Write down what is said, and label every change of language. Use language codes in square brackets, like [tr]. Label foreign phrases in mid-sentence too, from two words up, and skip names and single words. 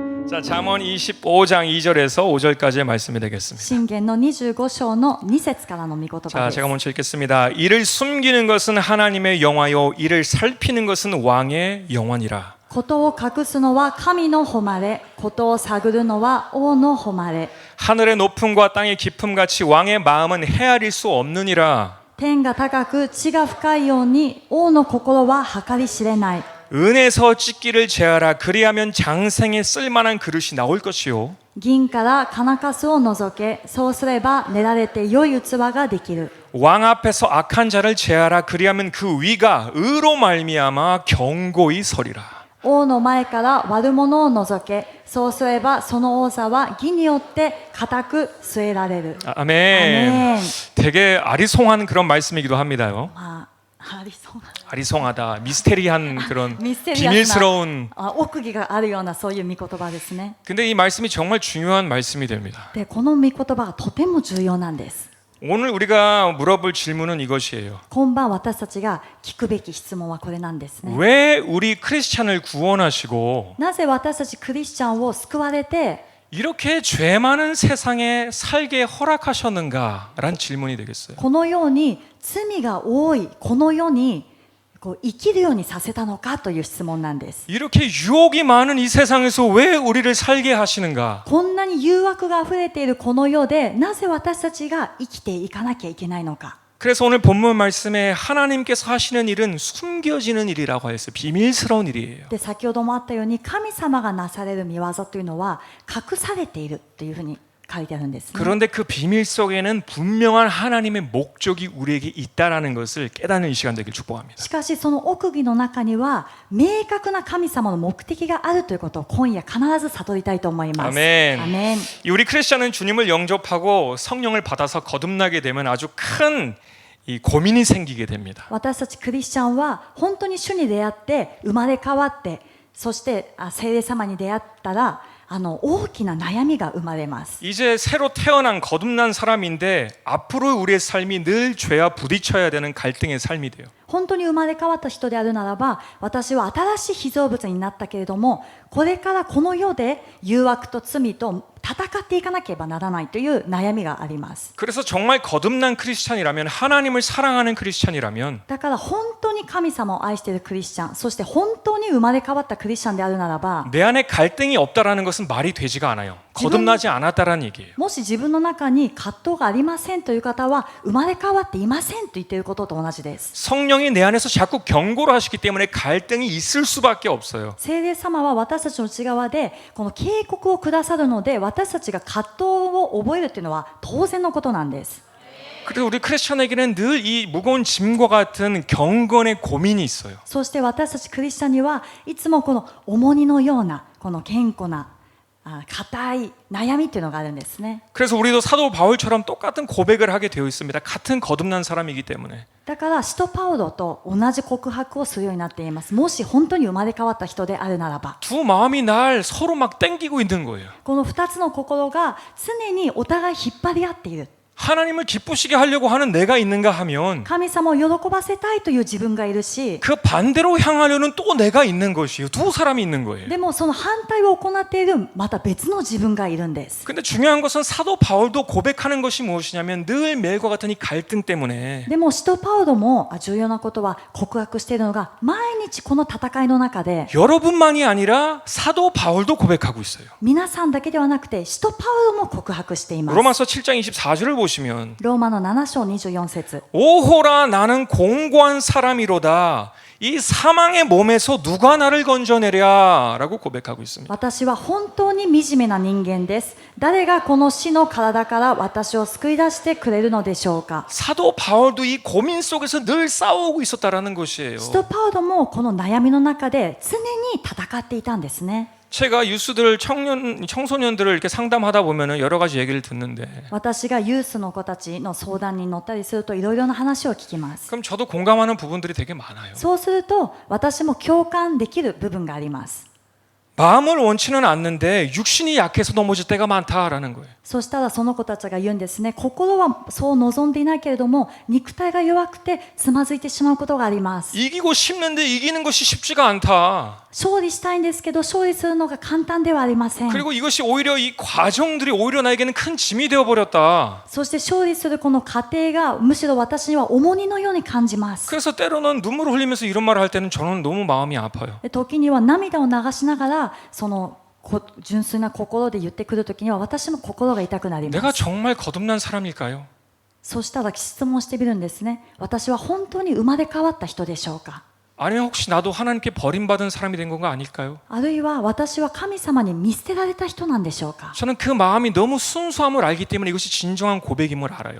[ko] 자, 잠언 25장 2절에서 5절까지의 말씀이 되겠습니다. [ja] 箴言の25章の2節からの御言葉 [ko] 자, [ja] です。 [ko] 제가 먼저 읽겠습니다. 이를 숨기는 것은 하나님의 영화요 이를 살피는 것은 왕의 영원이라. [ja] ことを隠すのは神の誉れ、ことを探るのは王の誉れ。 [ko] 하늘의 높음과 땅의 깊음 같이 왕의 마음은 헤아릴 수 없느니라. [ja] 天が高く地が深いように王の心は計り知れない。 [ko] 은에서 찢기를 제하라. 그리하면 장생에 쓸만한 그릇이 나올 것이요. [ja] 銀から金かすを除け、そうすれば練られて良い器ができる。 [ko] 왕 앞에서 악한 자를 제하라. 그리하면 그 위가 의로 말미암아 경고히 서리라. [ja] 王の前から悪者を除け、そうすればその王座は義によって固く据えられる。 [ko] 아멘. 아멘. 되게 아리송한 그런 말씀이기도 합니다요. [ja] まあ、ありそうな [ko] 아리송하다, 미스테리한 그런 [ja] ミステリアス [ko] 비밀스러운. [ja] な奥義があるようなそういう御言葉ですね。 [ko] 근데 이 말씀이 정말 중요한 말씀이 됩니다. [ja] で、この御言葉がとても重要なんです。 [ko] 오늘 우리가 물어볼 질문은 이것이에요. [ja] 今晩私たちが聞くべき質問はこれなんですね。 [ko] 왜 우리 크리스찬을 구원하시고 [ja] なぜ私たちクリスチャンを救われて [ko] 이렇게 죄 많은 세상에 살게 허락하셨는가라는 질문이 되겠어요. [ja] このように罪が多いこの世にこう生きるようにさせたのかという質問なんです。 [ko] 이렇게 유혹이 많은 이 세상에서 왜 우리를 살게 하시는가? [ja] こんなに誘惑があふれているこの世でなぜ私たちが生きていかなきゃいけないのか。 [ko] 그래서 오늘 본문 말씀에 하나님께서 하시는 일은 숨겨지는 일이라고 했어요. 비밀스러운 일이에요. [ja] で、先ほどもあったように神様がなされる御業というのは隠されているというふうに書いてあるんですね。 [ko] 그런데 그 비밀 속에는 분명한 하나님의 목적이 우리에게 있다라는 것을 깨닫는 이 시간 되길 축복합니다. [ja] しかしその奥義の中には明確な神様の目的があるということを今夜必ず悟りたいと思います。 [ko] 아멘. [ja] アメン。 [ko] 우리 크리스천은 주님을 영접하고 성령을 받아서 거듭나게 되면 아주 큰 이 고민이 생기게 됩니다. [ja] 私たちクリスチャンは本当に主に出会って生まれ変わってそして聖霊様に出会ったら大きな悩みが生まれます。 [ko] 이제 새로 태어난 거듭난 사람인데 앞으로 우리의 삶이 늘 죄와 부딪혀야 되는 갈등의 삶이 돼요. [ja] 本当に生まれ変わった人であるならば私は新しい被造物になったけれどもこれからこの世で誘惑と罪と戦っていかなければならないという悩みがあります。 [ko] 그래서 정말 거듭난 크리스찬이라면 하나님을 사랑하는 크리스찬이라면 [ja] だから本当に神様を愛しているクリスチャンそして本当に生まれ変わったクリスチャンであるならば [ko] 내 안에 갈등이 없다라는 것은 말이 되지가 않아요. 거듭나지 않았다라는 얘기예요. [ja] もし自分の中に葛藤がありませんという方は生まれ変わっていませんと言っていることと同じです。 [ko] 성령이 내 안에서 자꾸 경고를 하시기 때문에 갈등이 있을 수밖에 없어요. [ja] 聖霊様は私たちの内側でこの警告をくださるので私たちが葛藤を覚えるというのは当然のことなんです。 [ko] 그래서 우리 크리스천에게는 늘 이 무거운 짐과 같은 경건의 고민이 있어요. [ja] そして私たちクリスチャンにはいつもこの重荷のようなこの堅固な固い悩みというのがあるんですね。 [ko] 그래서 우리도 사도 바울처럼 똑같은 고백을 하게 되어 있습니다. 같은 거듭난 사람이기 때문에. [ja] だから使徒パウロと同じ告白をするようになっています。もし本当に生まれ変わった人であるならば [ko] 두 마음이 날 서로 막 땡기고 있는 거예요. [ja] この2つの心が常にお互い引っ張り合っている。 [ko] 하나님을 기쁘시게 하려고 하는 내가 있는가 하면 [ja] 神様を喜ばせたいという自分がいるし [ko] 그 반대로 향하려는 또 내가 있는 것이에요. 두 사람이 있는 거예요. [ja] でもその反対を行っているまた別の自分がいるんです。 [ko] 근데 중요한 것은 사도 바울도 고백하는 것이 무엇이냐면 늘 매일과 같은 이 갈등 때문에 [ja] でも使徒パウロも重要なことは告白しているのが毎日この戦いの中で [ko] 여러분만이 아니라 사도 바울도 고백하고 있어요. [ja] 皆さんだけではなくて使徒パウロも告白しています。 [ko] 로마서 7장 24절을 보시면 [ja] ローマの7章24節 [ko] 오호라 나는 공고한 사람이로다. 이 사망의 몸에서 누가 나를 건져내랴 라고 고백하고 있습니다. [ja] 私は本当に惨めな人間です。誰がこの死の体から私を救い出してくれるのでしょうか。 [ko] 사도 바울도 이 고민 속에서 늘 싸우고 있었다라는 것이에요. [ja] 使徒パウロもこの悩みの中で常に戦っていたんですね。 [ko] 제가 유스들 청소년들을 이렇게 상담하다 보면은 여러 가지 얘기를 듣는데 [ja] 私がユースの子たちの相談に乗ったりするといろいろな話を聞きます。 [ko] 그럼 저도 공감하는 부분들이 되게 많아요. [ja] そうすると私も共感できる部分があります。 [ko] 마음을 원치는 않는데 육신이 약해서 넘어질 때가 많다라는 거예요. [ja] そしたらその子たちが言うんですね。心はそう望んでいないけれども肉体が弱くてつまずいてしまうことがあります。 [ko] 이기고 싶는데 이기는 것이 쉽지가 않다. [ja] 勝利したいんですけど勝利するのが簡単ではありません。 [ko] 그리고 이것이 오히려 이 과정들이 오히려 나에게는 큰 짐이 되어 버렸다. [ja] そして勝利するこの過程がむしろ私には重荷のように感じます。 [ko] 그래서 때로는 눈물을 흘리면서 이런 말을 할 때는 저는 너무 마음이 아파요. [ja] で時には涙を流しながらその純粋な心で言ってくる時には私も心が痛くなりま [ko] 내가 [ja] す。 [ko] 정말 거듭난 사람일까요? [ja] そしたら質問してみるんですね。私は本当に生まれ変わった人でしょうか。 [ko] 아니면 혹시 나도 하나님께 버림받은 사람이 된 건가 아닐까요? [ja] あるいは私は神様に見捨てられた人なんでしょうか。 [ko] 저는 그 마음이 너무 순수함을 알기 때문에 이것이 진정한 고백임을 알아요.